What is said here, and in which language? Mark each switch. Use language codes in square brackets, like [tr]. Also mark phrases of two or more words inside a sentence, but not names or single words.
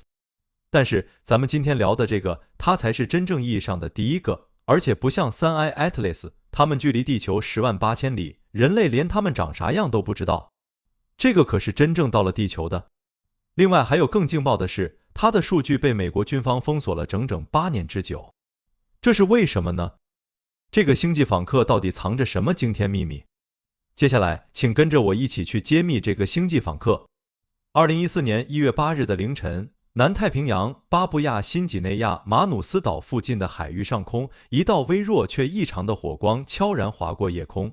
[zh] 但是咱們今天聊的這個，它才是真正意義上的第一個，而且不像3I Atlas，它們距離地球108000里，人類連它們長啥樣都不知道。這個可是真正到了地球的。另外還有更勁爆的是，它的數據被美國軍方封鎖了整整8年之久。這是為什麼呢？這個星際訪客到底藏着什麼驚天秘密？接下來，請跟着我一起去揭秘這個星際訪客。2014年1月8日的凌晨，南太平洋巴布亞新幾內亞馬努斯島附近的海域上空，一道微弱卻異常的火光悄然劃過夜空。